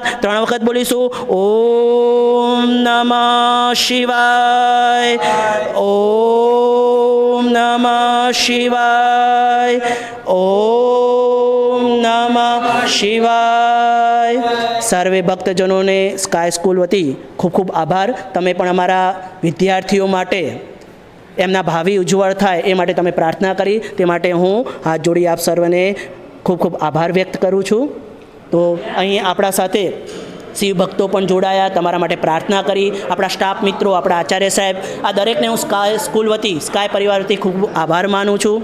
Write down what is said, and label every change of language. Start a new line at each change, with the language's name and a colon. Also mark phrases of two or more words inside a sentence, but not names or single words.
Sanskrit: 3
Gujarati: વખત બોલીશું
Sanskrit: ओम नमः शिवाय, ओम नमः शिवाय, ओम नमः शिवाय।
Gujarati: સર્વે ભક્તજનોને સ્કાય સ્કૂલ વતી ખૂબ ખૂબ આભાર। તમે પણ અમારા વિદ્યાર્થીઓ માટે એમના ભાવિ ઉજ્જવળ થાય એ માટે તમે પ્રાર્થના કરી, તે માટે હું હાથ જોડી આપ સર્વને ખૂબ ખૂબ આભાર વ્યક્ત કરું છું। તો અહીં આપણા સાથે શિવ ભક્તો પણ જોડાયા, તમારા માટે પ્રાર્થના કરી, આપણા સ્ટાફ મિત્રો, આપણા આચાર્ય સાહેબ, આ દરેકને હું સ્કાય સ્કૂલ વતી સ્કાય પરિવાર વતી ખૂબ આભાર માનું છું।